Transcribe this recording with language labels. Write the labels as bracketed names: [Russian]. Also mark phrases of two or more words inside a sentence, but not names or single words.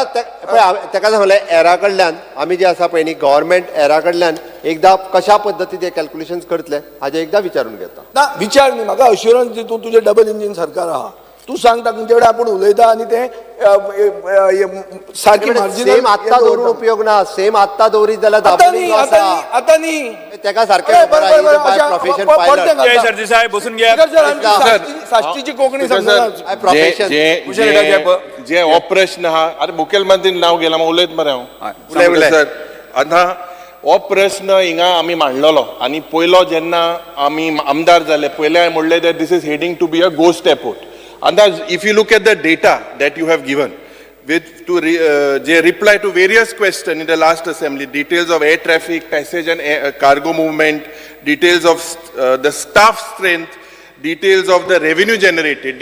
[Konkani] तेका सांगलें एरा कडल्यान आमी जे आसा पळय न्ही गव्हर्मेंट एरा कडल्यान एकदां कशा पद्दतीन ते कॅल्क्युलेशन्स करतले हाजे एकदां विचारून घेता ना विचार न्ही म्हाका अश्युरन्स दी तूं तुजें डबल इंजीन सरकार आहा तूं सांगता तुमचे कडेन आपूण उलयता आनी ते सारकी सेम आत्तां दवरून उपयोग ना सेम आत्तां दवरीत जाल्यार दाबोली जो आसा आतां न्ही तेका सारकें अरे, खबर बरं, बरं, आहा अशा- प्रोफेशन पडते पायलट घालता. [Marathi] जय सरदेसाई बसून घ्या स्पीकर सर, आमची सर, [Konkani] साश्टीची कोंकणी स्पीकर सांगता सर, प्रोफेशन कुशल रेड्डी साहेब. जे हो प्रश्न आहा अरे मुखेलमंत्री नाव गेला मग उलयत मरे उलय, उलय. सर आतां हो प्रश्न हिंगा आमी मांडलेलो आनी पयलो जेन्ना आमी आमदार जाले पयले हांवें म्हणलें [English] that this is heading to be a ghost airport and if you look at the data that you have given they reply to various questions in the last assembly, details of air traffic, passage and cargo movement, details of the staff strength, details of the revenue generated.